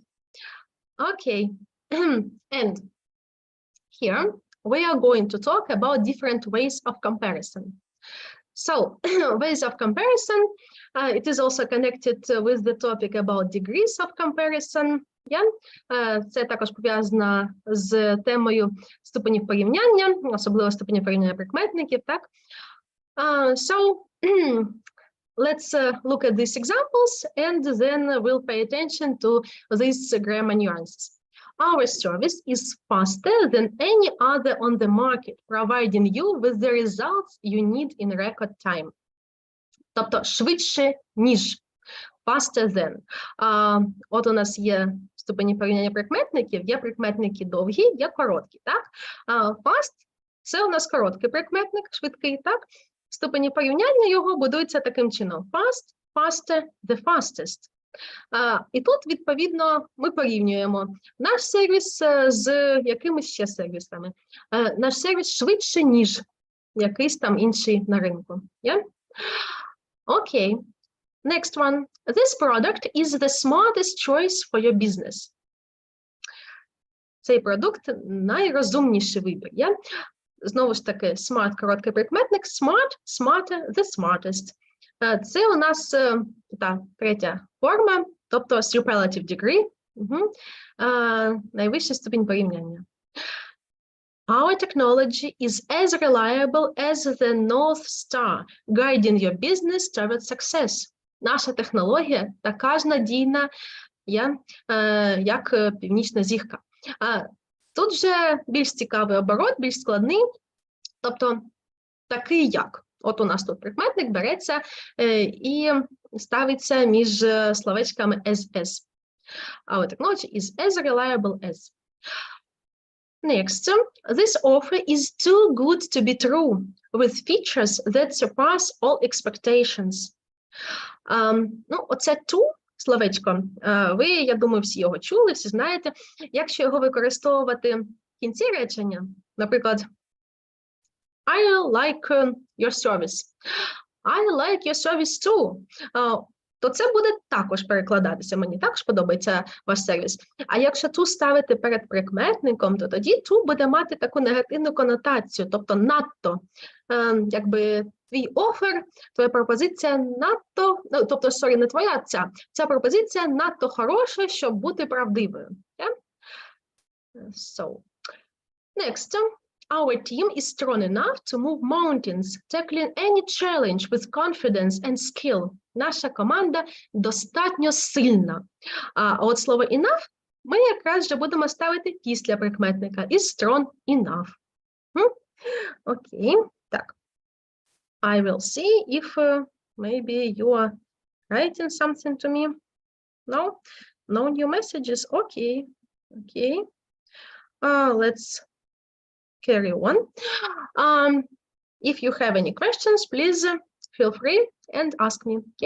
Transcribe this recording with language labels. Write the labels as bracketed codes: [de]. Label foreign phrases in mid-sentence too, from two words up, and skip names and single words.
[en] Okay, and here we are going to talk about different ways of comparison. So, ways of comparison, it is also connected with the topic about degrees of comparison. Yeah? [uk] Це також пов'язано з темою ступенів порівняння, особливо ступенів порівняння прикметників, так? [en] So, let's look at these examples and then we'll pay attention to these grammar nuances. Our service is faster than any other on the market, providing you with the results you need in record time. [uk] Тобто швидше, ніж. [en] Faster than. [uk] От у нас є ступені порівняння прикметників, є прикметники довгі, є короткі, так? Fast – це у нас короткий прикметник, швидкий, так? Ступені порівняння його будуються таким чином. [en] Fast, faster, the fastest. [uk] І тут, відповідно, ми порівнюємо наш сервіс з якимись ще сервісами. Наш сервіс швидше, ніж якийсь там інший на ринку. [en] Yeah? Okay. Next one. This product is the smartest choice for your business. [uk] Цей продукт найрозумніший вибір. Yeah? Знову ж таки, smart – короткий прикметник, [en] smart, smarter, the smartest. [uk] Це у нас та третя форма, тобто [en] superlative degree, [uk] найвищий ступінь порівняння. [en] Our technology is as reliable as the North Star, guiding your business toward success. [uk] Наша технологія така ж надійна, як північна зірка. Тут же більш цікавий оборот, більш складний, тобто такий як. От у нас тут прикметник береться і ставиться між словечками as. [en] Our technology is as reliable as. Next, this offer is too good to be true, with features that surpass all expectations. [uk] Ну, оце too словечко, ви, я думаю, всі його чули, всі знаєте. Якщо його використовувати в кінці речення, наприклад, [en] I like your service. I like your service too. [uk] То це буде також перекладатися. Мені також подобається ваш сервіс. А якщо ту ставити перед прикметником, то тоді ту буде мати таку негативну конотацію, тобто надто. Якби твій офер, твоя пропозиція надто, тобто, не твоя, ця пропозиція надто хороша, щоб бути правдивою. [en] Yeah? So, next. Our team is strong enough to move mountains, tackling any challenge with confidence and skill. [uk] Наша команда достатньо сильна. А от слово enough ми якраз вже будемо ставити після прикметника. [en] Is strong enough. [uk] Окей, так. [en] I will see if maybe you are writing something to me. No? No new messages? Okay. Okay. Let's carry on. If you have any questions, please feel free and ask me, okay?